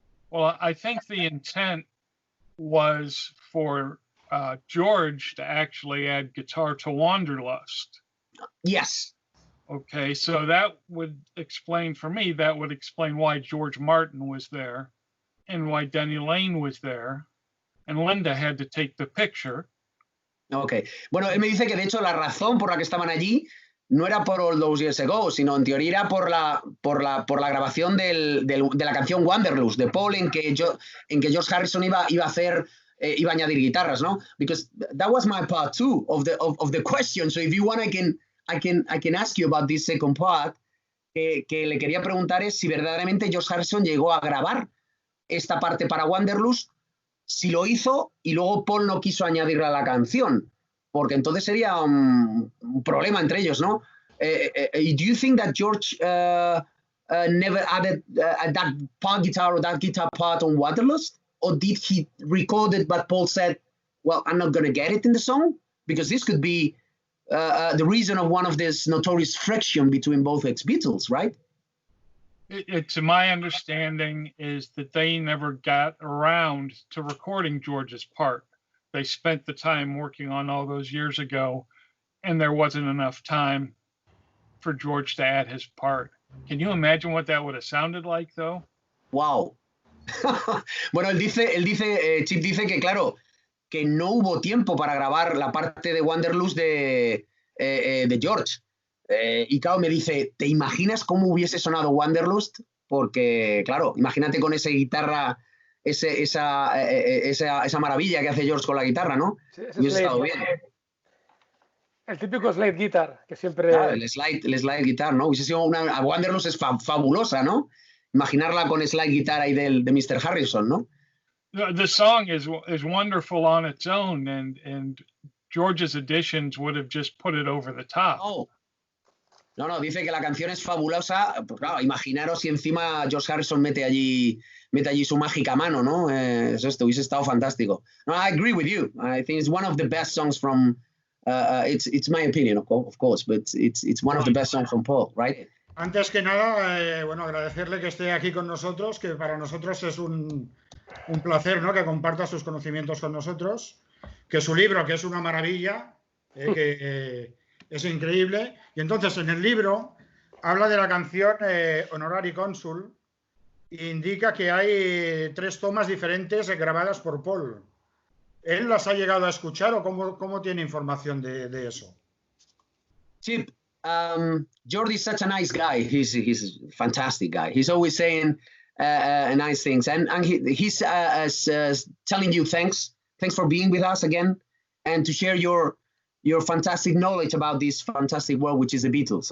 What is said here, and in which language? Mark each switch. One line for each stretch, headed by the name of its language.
English: Well, I think the intent was for George to actually add guitar to Wanderlust. Yes. Okay, so that would explain why George Martin was there and why Denny Laine was there, and Linda had to take the picture. Ok.
Spanish: Bueno, él me dice que de hecho la razón por la que estaban allí no era por All Those Years Ago, sino en teoría era por la grabación de la canción Wanderlust de Paul, en que George Harrison iba a añadir guitarras, ¿no?
English: Because that was my part too of the question. So if you want, I can ask you about this second part.
Spanish: Que le quería preguntar es si verdaderamente George Harrison llegó a grabar esta parte para Wanderlust, si lo hizo y luego Paul no quiso añadirla a la canción, porque entonces sería un problema entre ellos, ¿no?
English: Do you think that George never added that part guitar or that guitar part on Wanderlust? Or did he record it, but Paul said, well, I'm not going to get it in the song? Because this could be the reason of one of this notorious friction between both ex-Beatles, right? It's my understanding is that they never got around to recording George's part. They spent the time working on all those years ago, and there wasn't enough time for George to add his part. Can you imagine what that would have sounded like, though? Wow.
Spanish: Bueno, Chip dice que, claro, que no hubo tiempo para grabar la parte de Wanderlust de George. Y claro, me dice, ¿te imaginas cómo hubiese sonado Wanderlust? Porque, claro, imagínate con esa guitarra, esa maravilla que hace George con la guitarra, ¿no? Sí, hubiese estado bien. El típico slide guitar, que siempre... Claro, el slide guitar, ¿no? Hubiese sido Wanderlust es fabulosa, ¿no? Imaginarla con slide guitar ahí de Mr. Harrison, ¿no?
English: The song is wonderful on its own, and George's additions would have just put it over the top. Oh.
Spanish: No, dice que la canción es fabulosa. Pues claro, imaginaros si encima George Harrison mete allí su mágica mano, ¿no? Esto hubiese estado fantástico.
English: No, I agree with you. I think it's one of the best songs from. It's my opinion, of course, but it's one of the best songs from Paul, right?
Spanish: Antes que nada, bueno, agradecerle que esté aquí con nosotros, que para nosotros es un placer, ¿no? Que comparta sus conocimientos con nosotros, que su libro, que es una maravilla, que es increíble. Y entonces en el libro habla de la canción Honorary Consul e indica que hay 3 tomas diferentes grabadas por Paul. ¿Él las ha llegado a escuchar o cómo tiene información de eso?
English: Chip, Jordi is such a nice guy. He's a fantastic guy. He's always saying nice things, and he's telling you thanks for being with us again, and to share your fantastic knowledge about this fantastic world, which is the Beatles.